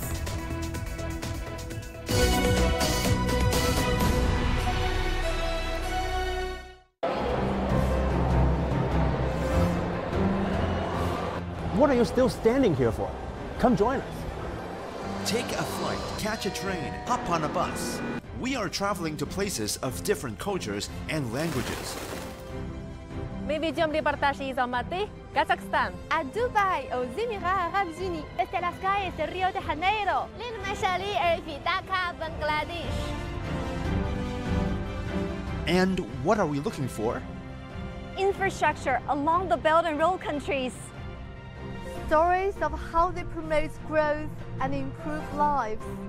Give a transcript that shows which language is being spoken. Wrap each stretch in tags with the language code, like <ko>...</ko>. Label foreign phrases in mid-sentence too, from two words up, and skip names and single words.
<en>What are you still standing here for? Come join us. Take a flight, catch a train, hop on a bus. We are traveling to places of different cultures and languages.</en> <ru>Мы ведем репортажи из Алматы, Казахстан,</ru> <fr>à Dubaï, aux Émirats Arabes Unis,</fr> <es>desde las calles de Río de Janeiro,</es> <ar>للمشاريع في Dhaka, Bangladesh.</ar> <en>And what are we looking for? Infrastructure along the Belt and Road countries. Stories of how they promote growth and improve lives.</en>